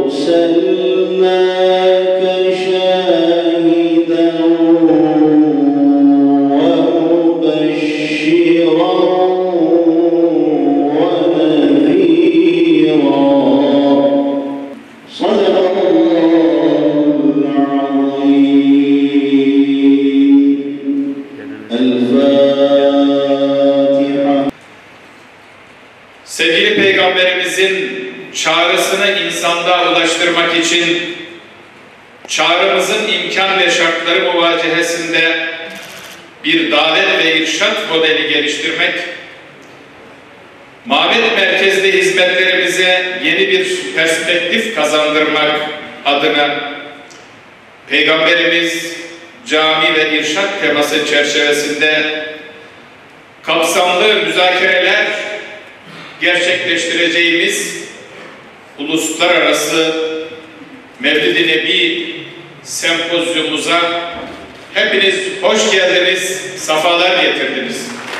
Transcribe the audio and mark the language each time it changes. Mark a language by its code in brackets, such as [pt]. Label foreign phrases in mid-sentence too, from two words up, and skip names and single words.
[ar] أرسلناك شاهدا ومبشرا ونذيرا صدق الله العظيم الفاتحة. [tr] Sevgili Peygamberimizin çağrısını insanlığa ulaştırmak için çağrımızın imkan ve şartları muvacehesinde bir davet ve irşat modeli geliştirmek, mabet merkezli hizmetlerimize yeni bir perspektif kazandırmak adına Peygamberimiz cami ve irşat teması çerçevesinde kapsamlı müzakereler gerçekleştireceğimiz uluslararası Mevlid-i Nebi sempozyumumuza hepiniz hoş geldiniz, safalar getirdiniz.